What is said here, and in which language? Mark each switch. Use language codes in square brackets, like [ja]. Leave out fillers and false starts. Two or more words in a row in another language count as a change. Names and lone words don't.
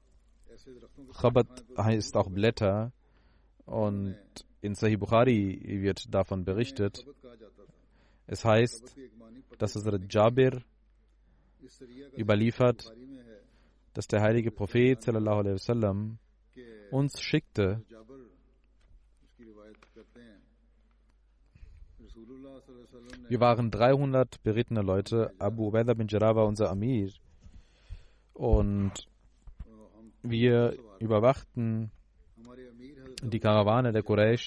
[de] Khabat heißt auch Blätter, und in Sahih Bukhari wird davon berichtet. Es heißt, dass Hazrat Jabir überliefert, dass der heilige Prophet [ar] صلى الله عليه وسلم [de] uns schickte, wir waren 300 berittene Leute. Abu Ubaidah bin Jarrah war unser Amir. Und wir überwachten die Karawane der Quraysh.